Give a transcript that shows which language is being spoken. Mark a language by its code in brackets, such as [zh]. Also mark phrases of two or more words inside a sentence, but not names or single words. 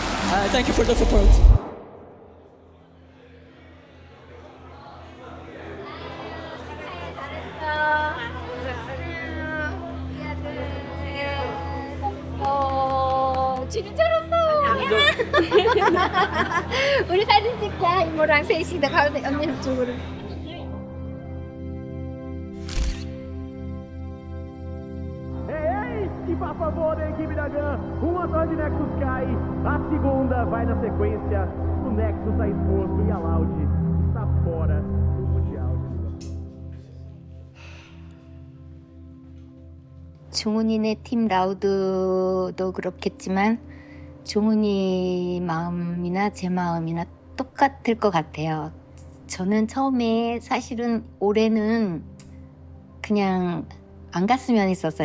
[en] Thank you for the support. [ko] 지는 줄 알았어. 우리 사진 찍자. 이모랑 셋이 나 가운데 언니 저쪽으로. [pt] Que por favor da equipe da GAN, o motor de Nexus cai, a segunda vai na sequência, o Nexus está exposto e a Loud está fora do Mundial. [ko] 종훈이네 팀 라우드도 그렇겠지만 종훈이 마음이나 제 마음이나 똑같을 것 같아요. 저는 처음에 사실은 올해는 그냥 안 갔으면 했었어요.